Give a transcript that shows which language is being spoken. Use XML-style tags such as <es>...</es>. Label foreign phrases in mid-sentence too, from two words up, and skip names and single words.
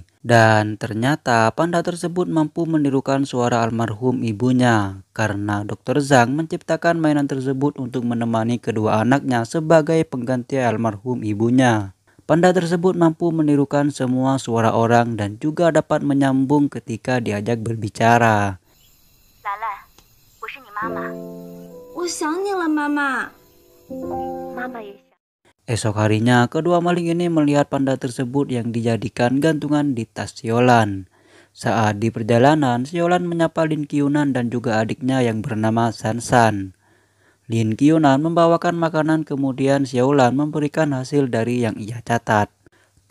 <id>Dan ternyata panda tersebut mampu menirukan suara almarhum ibunya karena Dr. Zhang menciptakan mainan tersebut untuk menemani kedua anaknya sebagai pengganti almarhum ibunya. Panda tersebut mampu menirukan semua suara orang dan juga dapat menyambung ketika diajak berbicara.</id> <zh>Lala, 我是你妈妈。我想你了，妈妈。妈妈也想。</zh> <id>Esok harinya, kedua maling ini melihat panda tersebut yang dijadikan gantungan di tas Xiulan. Saat di perjalanan, Xiulan menyapa Lin Qiunan dan juga adiknya yang bernama San San. Lin Qiunan membawakan makanan, kemudian Xiulan memberikan hasil dari yang ia catat.</id>